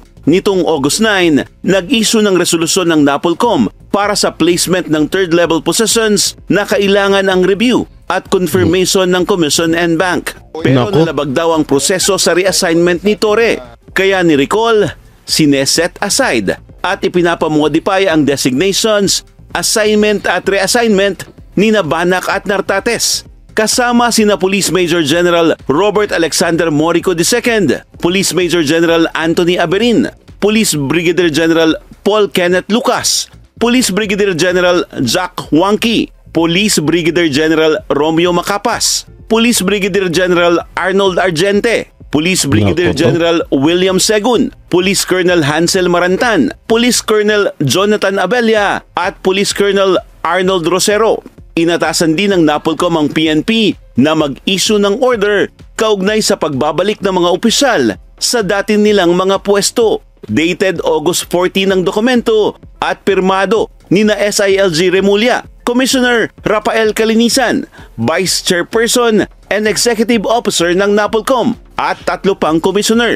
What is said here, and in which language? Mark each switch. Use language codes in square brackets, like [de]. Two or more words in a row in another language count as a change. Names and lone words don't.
[tl] Nitong August 9, nag-issue ng resolusyon ng NAPOLCOM para sa placement ng [en] third-level positions [tl] na kailangan ang review at confirmation ng Commission and Bank. Pero Naku. nalabag daw ang proseso sa reassignment ni Torre. Kaya ni-recall, sineset aside at ipinapamodify ang designations, assignment at reassignment ni Banak at Nartates. Kasama sina Police Major General Robert Alexander Morico II, Police Major General Anthony Aberin, Police Brigadier General Paul Kenneth Lucas, Police Brigadier General Jack Wanky, Police Brigadier General Romeo Macapas, Police Brigadier General Arnold Argente, Police Brigadier Naku po. General William Segun, Police Colonel Hansel Marantan, Police Colonel Jonathan Abella at Police Colonel Arnold Rosero. Inatasan din ng NAPOLCOM ang PNP na mag-issue ng order kaugnay sa pagbabalik ng mga opisyal sa dati nilang mga pwesto. Dated August 14 ang dokumento at pirmado ni na SILG Remulla, Commissioner Rafael Calinisan, Vice Chairperson and Executive Officer ng NAPOLCOM at 3 pang Commissioner.